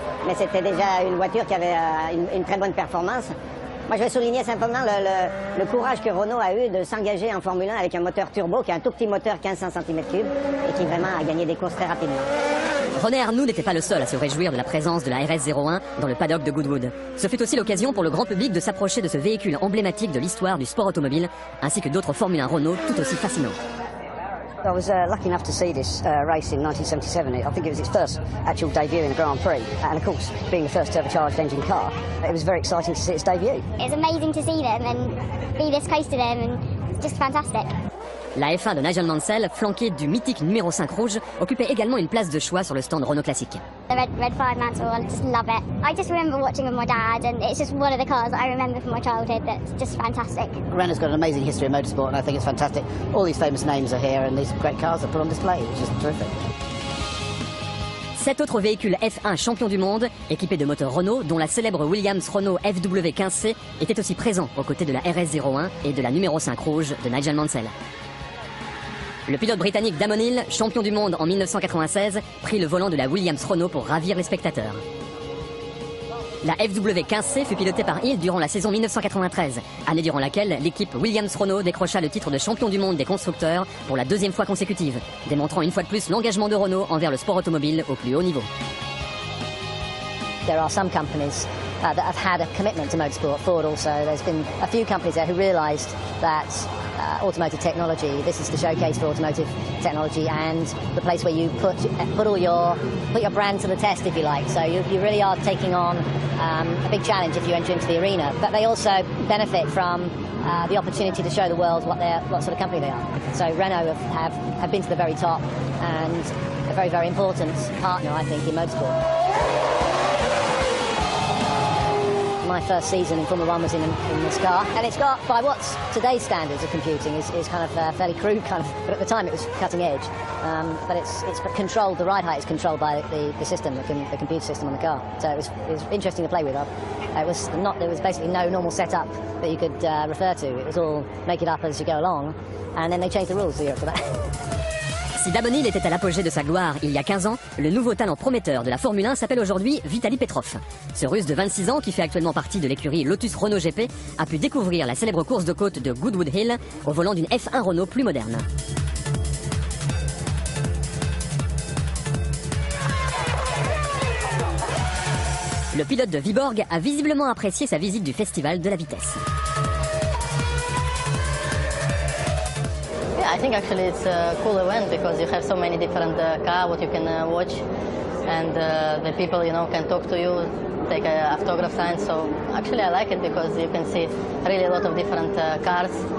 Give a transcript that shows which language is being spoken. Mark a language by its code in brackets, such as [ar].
[fr] Mais c'était déjà une voiture qui avait une très bonne performance. Moi je vais souligner simplement le courage que Renault a eu de s'engager en Formule 1 avec un moteur turbo qui est un tout petit moteur 1500 cm3 et qui vraiment a gagné des courses très rapidement. René Arnoux n'était pas le seul à se réjouir de la présence de la RS01 dans le paddock de Goodwood. Ce fut aussi l'occasion pour le grand public de s'approcher de ce véhicule emblématique de l'histoire du sport automobile, ainsi que d'autres Formule 1 Renault tout aussi fascinantes. [en] I was lucky enough to see this race in 1977. I think it was its first actual debut in a Grand Prix. And of course, being the first turbocharged engine car, it was very exciting to see its debut. It's amazing to see them and be this close to them, and it's just fantastic. [fr] La F1 de Nigel Mansell, flanquée du mythique numéro 5 rouge, occupait également une place de choix sur le stand Renault classique. [en] The red 5 mantle, I just love it. I just remember watching with my dad, and it's just one of the cars that I remember from my childhood that's just fantastic. Renault's got an amazing history of motorsport, and I think it's fantastic. All these famous names are here, and these great cars are put on display, which is terrific. [fr] 7 autres véhicules F1 champions du monde, équipés de moteurs Renault, dont la célèbre Williams Renault FW15C, étaient aussi présents aux côtés de la RS01 et de la numéro 5 rouge de Nigel Mansell. Le pilote britannique Damon Hill, champion du monde en 1996, prit le volant de la Williams Renault pour ravir les spectateurs. La FW15C fut pilotée par Hill durant la saison 1993, année durant laquelle l'équipe Williams Renault décrocha le titre de champion du monde des constructeurs pour la 2e fois consécutive, démontrant une fois de plus l'engagement de Renault envers le sport automobile au plus haut niveau. [en] There are some companies that have had a commitment to motorsport. Ford also. There's been a few companies there who realised that automotive technology, this is the showcase for automotive technology and the place where you put your brand to the test, if you like. So you really are taking on a big challenge if you enter into the arena. But they also benefit from the opportunity to show the world what sort of company they are. So Renault have been to the very top and a very, very important partner, I think, in motorsport. My first season in Formula 1 was in this car, and it's got, by what's today's standards of computing, is kind of fairly crude, kind of, but at the time it was cutting edge. But it's controlled, the ride height is controlled by the system, the computer system on the car. So it was interesting to play with. There was basically no normal setup that you could refer to. It was all make it up as you go along, and then they changed the rules the year after that. [fr] Si Damon Hill était à l'apogée de sa gloire il y a 15 ans, le nouveau talent prometteur de la Formule 1 s'appelle aujourd'hui Vitaly Petrov. Ce Russe de 26 ans, qui fait actuellement partie de l'écurie Lotus Renault GP, a pu découvrir la célèbre course de côte de Goodwood Hill au volant d'une F1 Renault plus moderne. Le pilote de Viborg a visiblement apprécié sa visite du festival de la vitesse. [en] Yeah, I think actually it's a cool event because you have so many different cars what you can watch, and the people can talk to you, take autograph signs. So actually I like it because you can see really a lot of different cars.